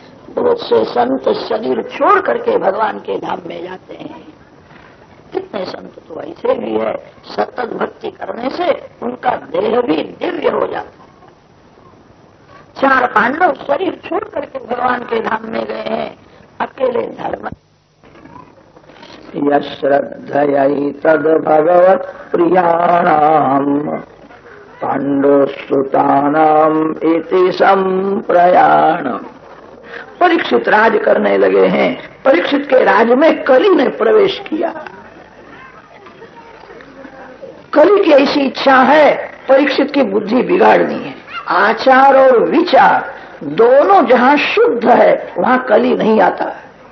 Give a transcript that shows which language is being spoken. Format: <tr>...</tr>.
<hi>बहुत से संत शरीर छोड़ करके भगवान के धाम में जाते हैं। कितने संत तो ऐसे भी है, सतत भक्ति करने से उनका देह भी दिव्य हो जाता है। 4 पांडव शरीर छोड़ करके भगवान के धाम में गए हैं, अकेले धर्म।</hi> <sa>यश्रद्धयै तद भगवत् प्रियाणाम् पांडुसुतानाम् इति संप्रयाणम्।</sa> <hi>परीक्षित राज करने लगे हैं। परीक्षित के राज में कली ने प्रवेश किया। कली की ऐसी इच्छा है, परीक्षित की बुद्धि बिगाड़नी है। आचार और विचार दोनों जहां शुद्ध है वहां कली नहीं आता है।</hi>